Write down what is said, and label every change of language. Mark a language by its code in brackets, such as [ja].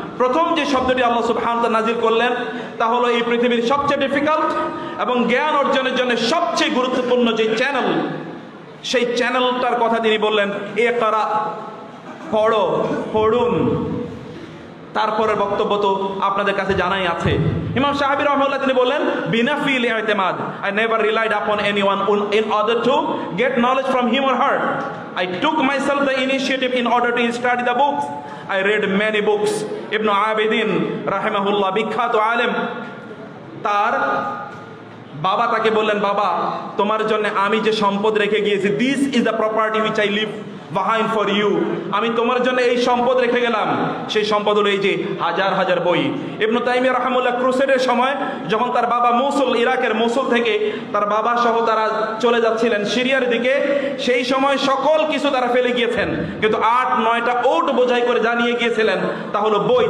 [bn] প্রথম যে শব্দটি আল্লাহ সুবহানাহু ওয়া তাআলা নাজিল করলেন তা হলো এই পৃথিবীর সবচেয়ে ডিফিকাল্ট এবং জ্ঞান অর্জনের জন্য সবচেয়ে গুরুত্বপূর্ণ যে চ্যানেল, সেই চ্যানেলটার কথা তিনি বললেন, ইকরা, পড়ো, পড়ুন। তারপরের বক্তব্য তো আপনাদের কাছে জানাই আছে। ইমাম শাফি রাহমাতুল্লাহ তিনি বললেন, [ar] বিনাফিল ইতিমাদ, [en] I never relied upon anyone in order to get knowledge from him or her. I took myself the initiative in order to study the books. I read many books. [bn] ইবনে আবিদিন রাহিমাহুল্লাহ, বিখ্যাত আলেম, তার বাবা তাকে বললেন, বাবা তোমার জন্য আমি যে সম্পদ রেখে গিয়েছি, [en] this is the property which I leave behind for you, [bn] আমি তোমার জন্য এই সম্পদ রেখে গেলাম। সেই সম্পদ হলো এই যে হাজার হাজার বই। ইবনে তাইমিয়া রাহিমাহুল্লাহ ক্রুসেডের সময় যখন তার বাবা মৌসুল, ইরাকের মৌসুল থেকে তার বাবা সহ তারা চলে যাচ্ছিলেন সিরিয়ার দিকে, সেই সময় সকল কিছু তারা ফেলে গিয়েছেন, কিন্তু 8-9টা ওট বোঝাই করে জানিয়ে গিয়েছিলেন, তা হলো বই।